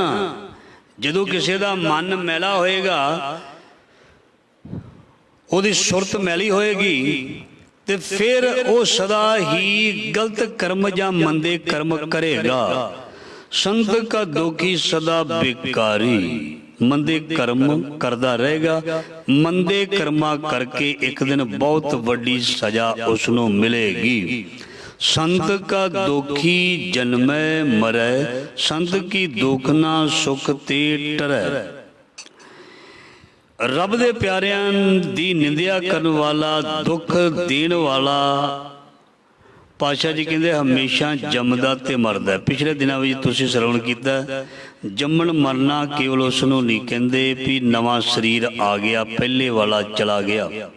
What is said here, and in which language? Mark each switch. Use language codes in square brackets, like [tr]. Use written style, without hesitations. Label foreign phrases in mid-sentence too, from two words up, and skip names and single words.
[pa] ਜਦੋਂ ਕਿਸੇ ਦਾ ਮਨ ਮੈਲਾ ਹੋਏਗਾ, ਉਹਦੀ ਸੁਰਤ ਮੈਲੀ ਹੋਏਗੀ, ਤੇ ਫਿਰ ਉਹ ਸਦਾ ਹੀ ਗਲਤ ਕਰਮ ਜਾਂ ਮੰਦੇ ਕਰਮ ਕਰੇਗਾ। ਸੰਤ ਕਾ ਦੋਖੀ ਸਦਾ ਬੇਕਾਰੀ। ਮੰਦੇ ਕਰਮ ਕਰਦਾ ਰਹੇਗਾ, ਮੰਦੇ ਕਰਮਾਂ ਕਰਕੇ ਇੱਕ ਦਿਨ ਬਹੁਤ ਵੱਡੀ ਸਜ਼ਾ ਉਸ ਨੂੰ ਮਿਲੇਗੀ। ਸੰਤ ਕਾ ਦੋਖੀ ਜਨਮੈ ਮਰੈ, ਸੰਤ ਕੀ ਦੁਖ ਨਾ ਸੁਖ ਤੇ ਟਰੈ। ਰੱਬ ਦੇ ਪਿਆਰਿਆਂ ਦੀ ਨਿੰਦਿਆ ਕਰਨ ਵਾਲਾ, ਦੁੱਖ ਦੇਣ ਵਾਲਾ ਪਾਤਸ਼ਾਹ ਜੀ ਕਹਿੰਦੇ ਹਮੇਸ਼ਾ ਜੰਮਦਾ ਤੇ ਮਰਦਾ। ਪਿਛਲੇ ਦਿਨਾਂ ਵਿੱਚ ਤੁਸੀਂ ਸਰਵਣ ਕੀਤਾ, ਜੰਮਣ ਮਰਨਾ ਕੇਵਲ ਉਸ ਨੂੰ ਨਹੀਂ ਕਹਿੰਦੇ ਵੀ ਨਵਾਂ ਸਰੀਰ ਆ ਗਿਆ, ਪਹਿਲੇ ਵਾਲਾ ਚਲਾ ਗਿਆ।